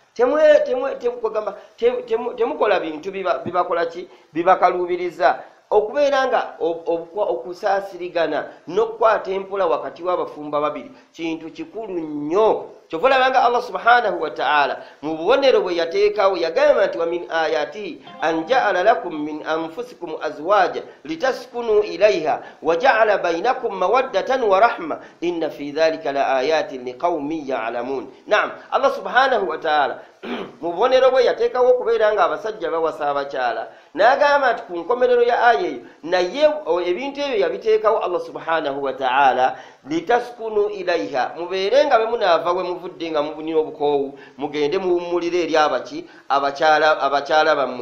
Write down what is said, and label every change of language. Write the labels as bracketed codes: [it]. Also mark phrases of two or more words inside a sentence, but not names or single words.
[lg] Temukola bintu bibakola ki bibakaluubiriza. Okubeera nga okusaasirigana n'okukwata empola wakati w'abafumba babiri kintu kikulu nnyo. Kyova olabanga Allah subhanahu wa ta'ala mu bubonero bwe yateekawo yagamba nti [ar] ومن آياته أن جعل لكم من أنفسكم أزواجا لتسكنوا إليها وجعل بينكم مودة ورحمة إن في ذلك لآيات لقوم يعلمون. [lg] Naam, Allah [ar] سبحانه وتعالى [lg] mu bubonero bwe yateekawo okubeera nga abasajja bawasa abakyala n'agamba nti ku nkomerero ya aya eyo naye ebintu ebyo yabiteekawo Allah [ar] سبحانه وتعالى لتسكنوا إليها, [lg] mubeere nga bwe munaava we muvudde nga mubunira obukoowu mugende muwummulire eri abakyala bammwe.